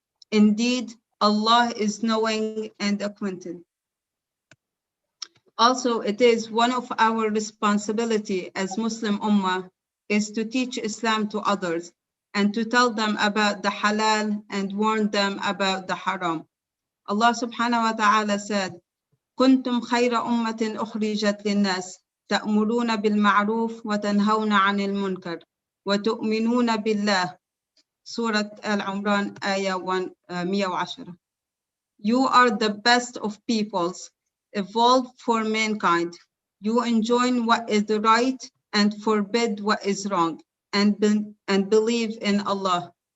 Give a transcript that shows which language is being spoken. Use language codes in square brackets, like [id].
[en] Indeed, Allah is knowing and acquainted. Also, it is one of our responsibility as Muslim Ummah is to teach Islam to others and to tell them about the halal and warn them about the haram. Allah subhanahu wa ta'ala said, [ar] كنتم خير أمة أخرجت للناس تأمرون بالمعروف وتنهون عن المنكر وتؤمنون بالله. [en] Surah Al-Imran, Ayah 110. You are the best of peoples, evolved for mankind. You enjoin what is right and forbid what is wrong, and believe in Allah.